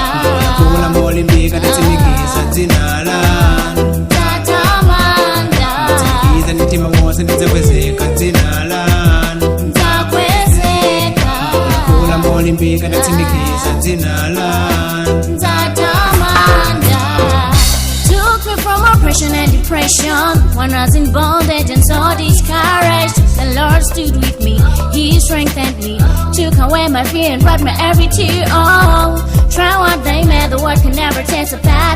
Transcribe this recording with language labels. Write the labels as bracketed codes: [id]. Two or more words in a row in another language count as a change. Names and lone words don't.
[ny] kula molimbika ndatsimikiza dzina lanu nzatamanda ndatsimikiza nitima wose ndidzakwezeka dzina lanu nzakwezeka kula molimbika ndatsimikiza dzina lanu nzatamanda. [en] Took me from oppression and depression when I was in bondage and so discouraged. The Lord stood with me, He strengthened me, took away my fear and wiped my every tear. Oh, try what they may, the word can never taste a bad.